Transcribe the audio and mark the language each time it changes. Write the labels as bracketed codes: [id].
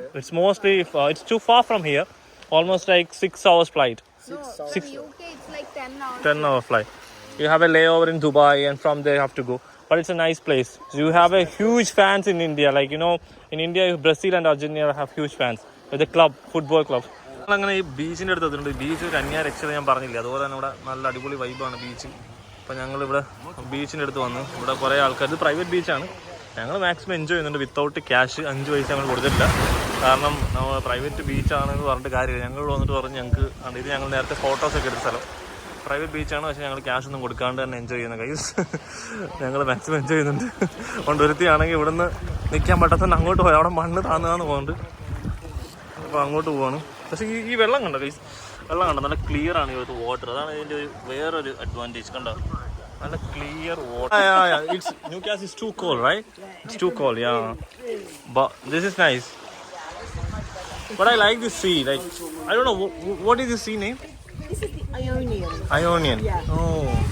[en] It's mostly it's too far from here. Almost like 6 hours flight. No, from UK it's like 10 hours. 10-hour flight. You have a layover in Dubai and from there you have to go. But it's a nice place. So you have a huge fans in India. Like, you know, in India, Brazil and Argentina have huge fans. With the club, football club. [ml] അങ്ങനെ ഈ ബീച്ചിൻ്റെ അടുത്തുണ്ട്. Beach ഒരു അന്യ രക്ഷത ഞാൻ പറഞ്ഞില്ല. അതുപോലെ തന്നെ ഇവിടെ നല്ല അടിപൊളി വൈബാണ് ബീച്ച്. അപ്പോൾ ഞങ്ങളിവിടെ ബീച്ചിൻ്റെ അടുത്ത് വന്നു. ഇവിടെ കുറേ ആൾക്കാർ, ഇത് പ്രൈവറ്റ് ബീച്ചാണ്. ഞങ്ങൾ മാക്സിമം എൻജോയ് ചെയ്യുന്നുണ്ട് വിത്തൗട്ട് ക്യാഷ്. 5 പൈസ ഞങ്ങൾ കൊടുത്തിട്ടില്ല. കാരണം നമ്മൾ പ്രൈവറ്റ് ബീച്ചാണെന്ന് പറഞ്ഞിട്ട് കാര്യമില്ല. ഞങ്ങൾ വന്നിട്ട് പറഞ്ഞ് ഞങ്ങൾക്ക് ഇത് ഞങ്ങൾ നേരത്തെ ഫോട്ടോസൊക്കെ എടുത്ത സ്ഥലം പ്രൈവറ്റ് ബീച്ചാണ്. പക്ഷേ ഞങ്ങൾ ക്യാഷ് ഒന്നും കൊടുക്കാണ്ട് തന്നെ എൻജോയ് ചെയ്യുന്ന കൈസ്. ഞങ്ങൾ മാക്സിമം എൻജോയ് ചെയ്യുന്നുണ്ട്. അതുകൊണ്ട് ഒരുത്തിയാണെങ്കിൽ ഇവിടുന്ന് നിൽക്കാൻ പറ്റാത്തതുകൊണ്ട് അങ്ങോട്ട് പോയി. അവിടെ മണ്ണ് താന്ന് പോകുന്നുണ്ട്. അപ്പോൾ അങ്ങോട്ട് പോവാണ്. പക്ഷേ ഈ വെള്ളം കണ്ടോ കൈസ്, വെള്ളം കണ്ടോ നല്ല ക്ലിയർ ആണ് ഇവിടുത്തെ വാട്ടർ. അതാണ് ഇതിൻ്റെ ഒരു വേറൊരു അഡ്വാൻറ്റേജ്. കണ്ടോ നല്ല clear water. [en] It's Newcastle is too cold, right? It's too cold, yeah. But this is nice. But I like this sea. Like I don't know what is the sea name? This is the Ionian. Ionian. Yeah. Oh.